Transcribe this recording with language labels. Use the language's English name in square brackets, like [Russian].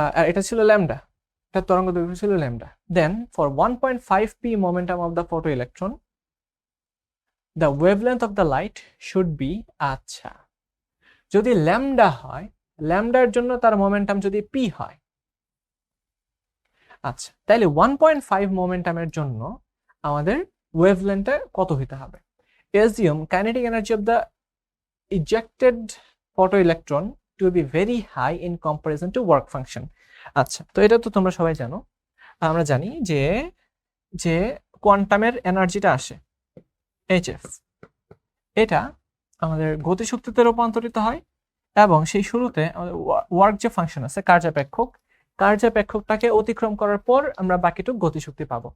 [Bangla] এটা ছিল ল্যামডা, এটা তরঙ্গ দৈর্ঘ্য ছিল lambda. [English] then for 1.5 p momentum of the photoelectron the wavelength of the light should be, [Bangla] আচ্ছা, যদি ল্যামডা হয়, ল্যামডার জন্য তার মোমেন্টাম যদি p হয়, আচ্ছা, তাহলে 1.5 মোমেন্টামের জন্য আমাদের ওয়েভলেন্থটা কত হতে হবে? [English] assume kinetic energy of the ejected photoelectron to be very high in comparison to work function. [Bangla] আচ্ছা, তো এটা তো তোমরা সবাই জানো। আমরা জানি যে যে কোয়ান্টামের এনার্জিটা আসে hf, এটা আমাদের গতিশক্তিতে রূপান্তরিত হয়, এবং সেই শুরুতে আমাদের ওয়ার্ক যে ফাংশন আছে কার্যাপেক্ষকটাকে অতিক্রম করার পর আমরা বাকিটুকু গতিশক্তি পাবো।